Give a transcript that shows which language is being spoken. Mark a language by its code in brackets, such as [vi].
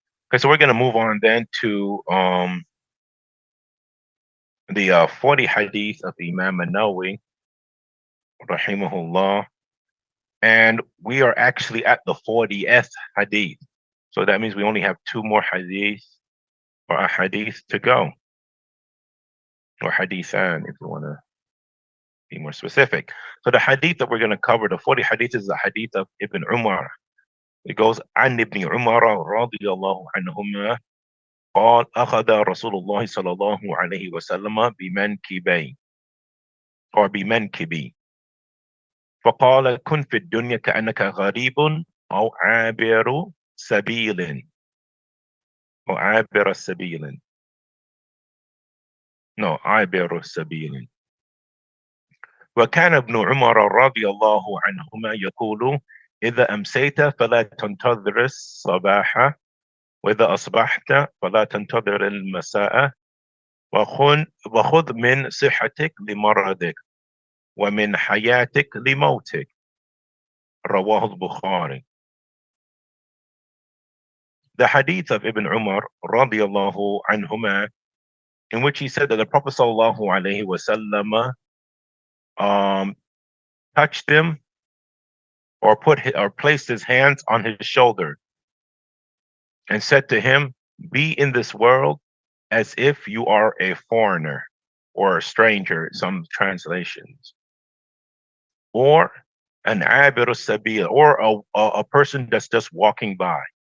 [en] Okay, so we're going to move on then to the 40 hadith of Imam An-Nawawi, rahimahullah, and we are actually at the 40th hadith. So that means we only have two more hadith, or a hadith to go, or hadithan if we want to be more specific. So the hadith that we're going to cover, the 40 hadith, is the hadith of Ibn Umar. It goes, [ar] عن ابن عمر رضي الله عنهما قال أخذ رسول الله صلى الله عليه وسلم بمنكبي أو بمنكبي فقال كن في الدنيا كأنك غريب أو عابر سبيل أو عابر سبيل عابر سبيل. وكان ابن عمر رضي الله عنهما يقول إذا أمسيت فلا تنتظر الصباح وإذا أصبحت فلا تنتظر المساء وخذ من صحتك لمرضك ومن حياتك لموتك. رواه البخاري. [en] The hadith of Ibn Umar radiallahu anhuma, in which he said that the Prophet sallallahu alaihi wasallam touched him, or placed his hands on his shoulder and said to him, be in this world as if you are a foreigner or a stranger, some translations, or an abir sabil, or a person that's just walking by.